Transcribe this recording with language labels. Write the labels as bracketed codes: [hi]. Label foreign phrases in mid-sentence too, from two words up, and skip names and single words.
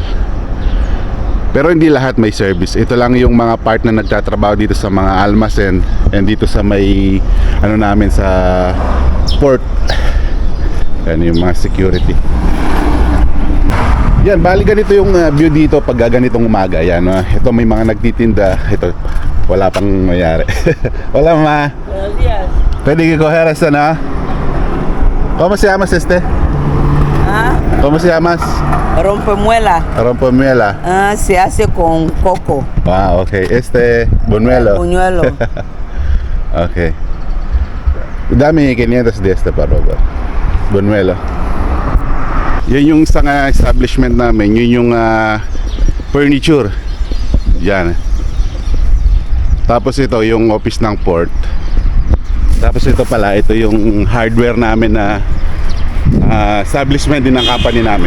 [tl] Pero hindi lahat may service. Ito lang yung mga part na nagtatrabaho dito sa mga almasen and dito sa may ano namin sa port. Yan yung mga security. Yan, bali ganito yung view dito pag ganitong umaga. Yan, ito may mga nagtitinda. Ito, wala pang mayari. Wala ma. [es] Buenos días. Pwede coger esta, ¿no? ¿Cómo se llama este? Ah, ¿Cómo se llama? rompemuela. Rompomuela. Ah, se hace con coco. Ah, okay. Buñuelo. Buñuelo. Okay. Dami 500 de este parogo. Buñuelo. [tl] Yan yung sa establishment namin, yun yung furniture. Yan. Tapos ito yung office ng port. Tapos ito pala, ito yung hardware namin na establishment din ng company namin.